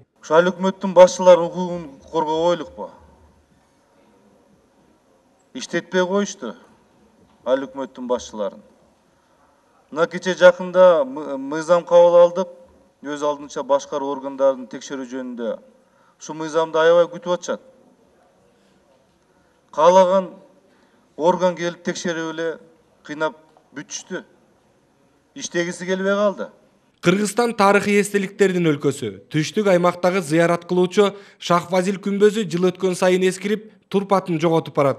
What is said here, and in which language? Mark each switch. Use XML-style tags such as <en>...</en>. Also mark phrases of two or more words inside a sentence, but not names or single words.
<ky>Ушу айыл өкмөттүн башчылары укугун коргобойлукпу? Иштетпей коюшту айыл өкмөттүн башчыларын. Мына кече жакында мыйзам кабыл алдык, өз алдынча башкаруу органдарын текшерүү жөнүндө. Ушу мыйзамда aябай күтүп атышат. Каалаган орган келип текшерип эле кыйнап бүтүштү. Иштегиси келбей калды. Кыргызстан тарыхый эстеликтердин өлкөсү. Түштүк аймактагы зыярат кылуучу Шахфазил күмбөзү жыл өткөн сайын эскирип, турпатын жоготуп барат.</ky>